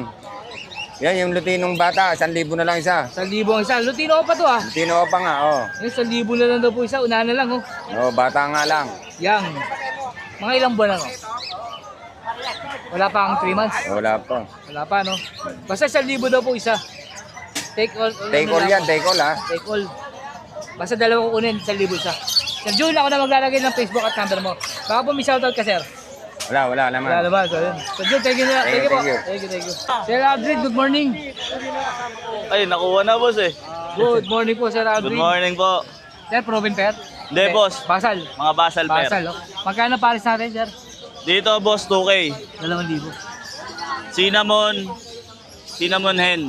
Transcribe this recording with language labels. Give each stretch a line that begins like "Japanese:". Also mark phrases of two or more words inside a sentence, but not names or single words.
Filipino: Yan, yung lutinong bata, 1,000 na lang isa. 1,000 ang isa. Lutino pa to, ah. Lutino pa nga, oo. Yung 1,000 na lang daw po isa. Unahan na lang, oh. Oo, bata nga lang. Yang. Mga ilang buwan na, no? Wala pa ang 3 months. Wala pa. Wala pa, no? Basta 1,000 daw po isa.
English: Take all. Take all yan, take all ha. Take all.
Filipino: Basta dalawa kukunin, 1,000 isa. Sir Jun, ako na maglalagay ng Facebook at number mo. Baka po may shoutout ka, sir. Wala naman. Wala naman. So, yun. Sir Jun,
English: thank you
Filipino: na.
English: Thank you
Filipino: po.
English: Thank you. Thank you. Sir Aldrin, good morning.
Filipino: Ay, nakuha na boss eh.
English: Good morning po, Sir Aldrin. Good morning po. Sir, proven pair?
Filipino: Hindi, boss. Basal. Mga basal pair. Basal, oh. Magkano pares natin, sir? Dito, boss, 2K. 2,000.
English: Cinnamon hen.